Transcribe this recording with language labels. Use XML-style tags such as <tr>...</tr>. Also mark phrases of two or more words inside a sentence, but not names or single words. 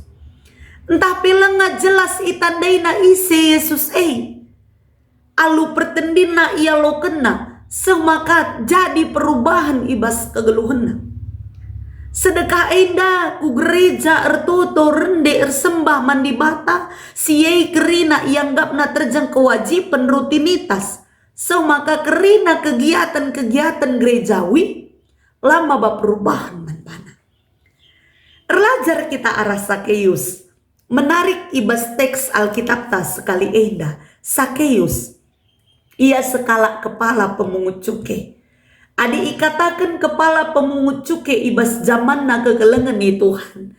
<btx>Entah lenga jelas itandaina isi Yesus alu pertendina ia lo kena semaka jadi perubahan ibas kegeluhena. Sedekah enda ku gereja ertoto rende ersembah mandi bata siei kerina ianggapna terjang kewajiban rutinitas. Semaka kerina</btx> <id>kegiatan-kegiatan gerejawi</id> <btx>lama bab perubahan manbana. Erlajar kita arah Sakeus. Menarik ibas teks Alkitab tas sekali enda. Sakeus. Ia sekala</btx> <id>kepala pemungut cukai.</id> <btx>Adi ikatakan</btx> <id>kepala pemungut cukai</id> <btx>ibas zaman na kegelengan ni Tuhan.</btx>